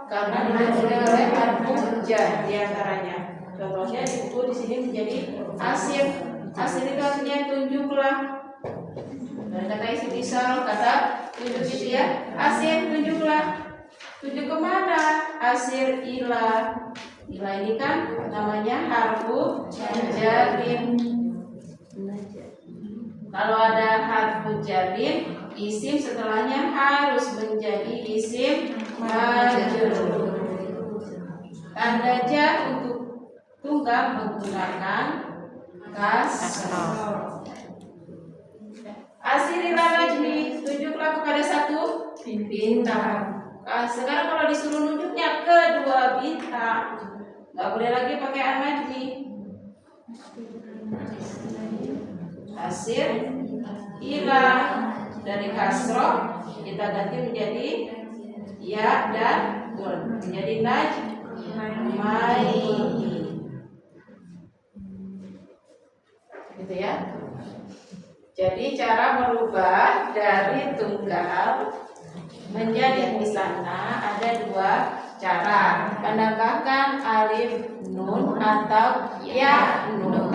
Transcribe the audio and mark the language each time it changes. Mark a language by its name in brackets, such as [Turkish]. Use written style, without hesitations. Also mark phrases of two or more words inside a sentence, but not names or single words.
[Indonesian] Karena didahului oleh [Arabic] حرف جر [Indonesian] di antaranya. Contohnya di buku di sini menjadi asir. Asir itu artinya tunjuklah. Dan kata [Arabic] اسم إشارة [Indonesian] kata tunjuk itu ya. Asir tunjuklah. Tunjuk kemana? [Arabic] أشر إلى. [Indonesian] Ila ini kan namanya [Arabic] حرف جر. [Indonesian] Kalau ada harfu jarin, isim setelahnya harus menjadi [Arabic] اسم مجرور. [Indonesian] Tanda jar untuk tunggal menggunakan kasroh. [Arabic] أشر إلى نجم, [Indonesian] tunjuklah kepada satu bintang. Sekarang kalau disuruh nunjuknya ke dua bintang, nggak boleh lagi pakai an-najmi. [Arabic] أشر إلى [Indonesian] dari kasroh kita ganti menjadi ya dan nun, menjadi najmai. Gitu ya. Jadi cara merubah dari tunggal menjadi musanna ada dua cara, menambahkan [Arabic] ألف نون [Indonesian] atau [Arabic] ياء نون.